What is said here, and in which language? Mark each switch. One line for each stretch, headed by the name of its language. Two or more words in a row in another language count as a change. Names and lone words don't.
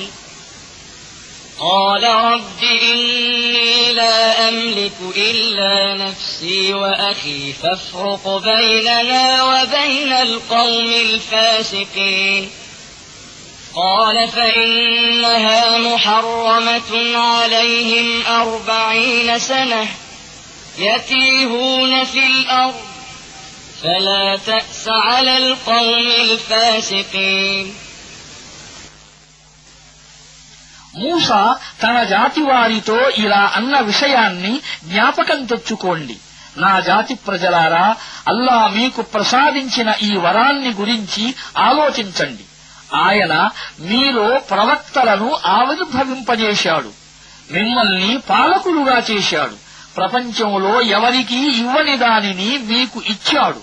Arabic: قَالَ رَبِّ إِنِّي لَا أَمْلِكُ إِلَّا نَفْسِي وَأَخِي فَافْرُقْ بَيْنَنَا وَبَيْنَ الْقَوْمِ الْفَاسِقِينَ قَالَ فَإِنَّهَا مُحَرَّمَةٌ عَلَيْهِمْ 40 سَنَةً يَتِيهُونَ فِي الْأَرْضِ فَلَا تَأْسَ عَلَى الْقَوْمِ الْفَاسِقِينَ
Telugu: మూసా తన జాతి వారితో ఇలా అన్న విషయాన్ని జ్ఞాపకం తెచ్చుకోండి. నా జాతి ప్రజలారా, అల్లా మీకు ప్రసాదించిన ఈ వరాన్ని గురించి ఆలోచించండి. ఆయన మీలో ప్రవక్తలను ఆవిర్భవింపజేశాడు, మిమ్మల్ని పాలకులుగా చేశాడు, ప్రపంచంలో ఎవరికీ ఇవ్వని దానిని మీకు ఇచ్చాడు.